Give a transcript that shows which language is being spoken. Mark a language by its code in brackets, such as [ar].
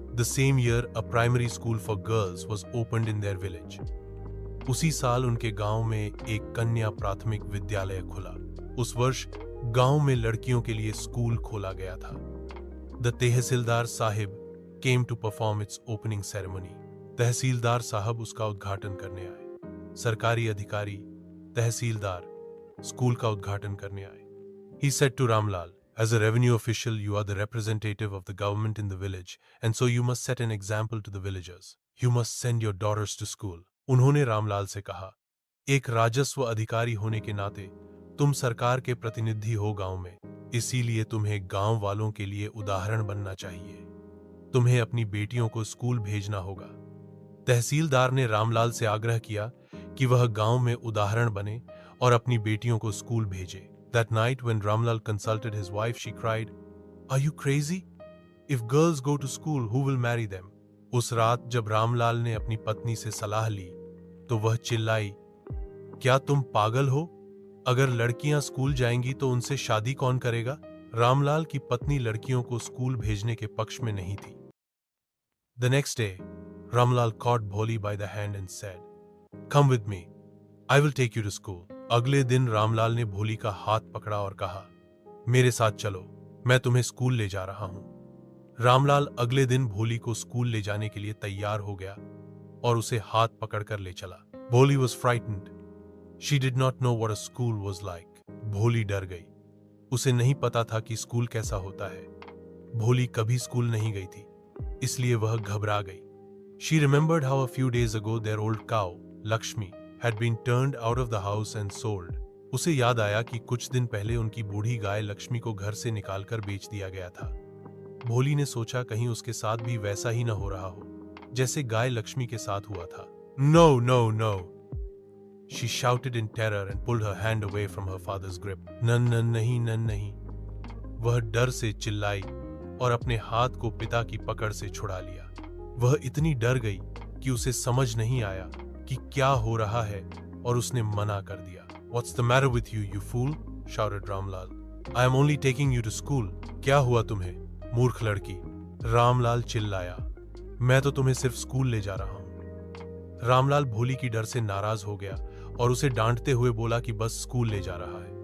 [en] The same year, a primary school for girls was opened in their village. [hi] उसी साल उनके गांव में एक कन्या प्राथमिक विद्यालय खुला। उस वर्ष गांव में लड़कियों के लिए स्कूल खोला गया था। [en] The tehsildar sahib came to perform its opening ceremony. [hi] तहसीलदार साहब उसका उद्घाटन करने आए। सरकारी अधिकारी, तहसीलदार स्कूल का उद्घाटन करने आए। [en] He said to Ramlal, as a revenue official, you are the representative of the government in the village, and so you must set an example to the villagers. You must send your daughters to school. [hi] उन्होंने रामलाल से कहा, एक राजस्व अधिकारी होने के नाते तुम सरकार के प्रतिनिधि हो गांव में, इसीलिए तुम्हें गांव वालों के लिए उदाहरण बनना चाहिए। तुम्हें अपनी बेटियों को स्कूल भेजना होगा। तहसीलदार ने रामलाल से आग्रह किया कि वह गांव में उदाहरण बने और अपनी बेटियों को स्कूल भेजे। [en] That night when Ramlal consulted his wife, she cried, "Are you crazy? If girls go to school, who will marry them?" [hi] उस रात जब रामलाल ने अपनी पत्नी से सलाह ली, तो वह चिल्लाई, क्या तुम पागल हो? अगर लड़कियां स्कूल जाएंगी तो उनसे शादी कौन करेगा? रामलाल की पत्नी लड़कियों को स्कूल भेजने के पक्ष में नहीं थी। [en] The next day, Ramlal caught Bholi by the hand and said, "Come with me. I will take you to school." [hi] अगले दिन रामलाल ने भोली का हाथ पकड़ा और कहा, मेरे साथ चलो, मैं तुम्हें स्कूल ले जा रहा हूं। रामलाल अगले दिन भोली को स्कूल ले जाने के लिए तैयार हो गया और उसे हाथ पकड़कर ले चला। [en] Bholi was frightened. She did not know what a school was like. [hi] भोली डर गई। उसे नहीं पता था कि स्कूल कैसा होता है। भोली कभी स्कूल नहीं गई थी, इसलिए वह घबरा गई। [en] She remembered how a few days ago their old cow, Lakshmi, had been turned out of the house and sold. [hi] उसे याद आया कि कुछ दिन पहले उनकी बूढ़ी गाय लक्ष्मी को घर से निकालकर बेच दिया गया था। भोली ने सोचा कहीं उसके साथ भी वैसा ही न हो रहा हो जैसे गाय लक्ष्मी के साथ हुआ था। [en] No, no, no. She shouted in terror and pulled her hand away from her father's grip. [hi] नहीं। वह डर से चिल्लाई और अपने हाथ को पिता की पकड़ से छुड़ा लिया। वह इतनी डर गई कि उसे समझ नहीं आया कि क्या हो रहा है और उसने मना कर दिया। [en] What's the matter with you, you fool? shouted Ramlal. I am only taking you to school. [hi] क्या हुआ तुम्हें, मूर्ख लड़की? रामलाल चिल्लाया, मैं तो तुम्हें सिर्फ स्कूल ले जा रहा हूं। रामलाल भोली की डर से नाराज हो गया और उसे डांटते हुए बोला कि बस स्कूल ले जा रहा है।